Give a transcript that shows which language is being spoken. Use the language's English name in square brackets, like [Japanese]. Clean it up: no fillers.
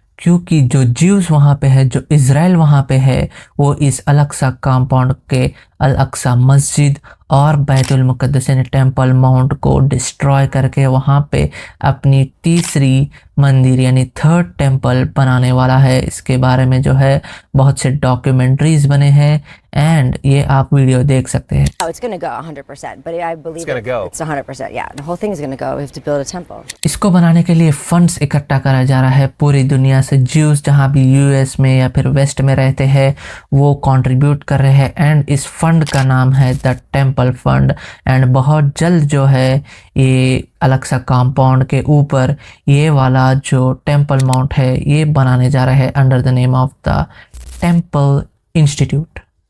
[Hindi] क्योंकि जो ज्यूज वहाँ पे है, जो इजराइल वहाँ पे है, वो इस अल अक्सा कंपाउंड के अल अक्सा मस्जिद और बैतुल मुकद्दस यानी टेम्पल माउंट को डिस्ट्रॉय करके वहाँ पे अपनी तीसरी मंदिर यानी 3rd टेम्पल बनाने वाला है। इसके बारे में जो है बहुत से डॉक्यूमेंट्रीज बने हैं, एंड ये आप वीडियो देख सकते हैं। [English] Oh, it's gonna go 100%, but I believe it's 100%. Yeah, the whole thing is gonna go. We have to build a temple. [Hindi] इसको बनाने के लिए फंड्स इकट्ठा करा जा रहा है पूरी दुनिया से। ज्यूज जहाँ भी यूएस में या फिर वेस्ट में रहते हैं वो कंट्रीब्यूट कर रहे हैं, एंड इस फंड का नाम है द टेम्पल फंड। एंड बहुत जल्द जो है ये अल अक्सा कंपाउंड के ऊपर ये वाला जो टेम्पल माउंट है ये बनाने जा रहे हैं [English] Under the name of the temple institute.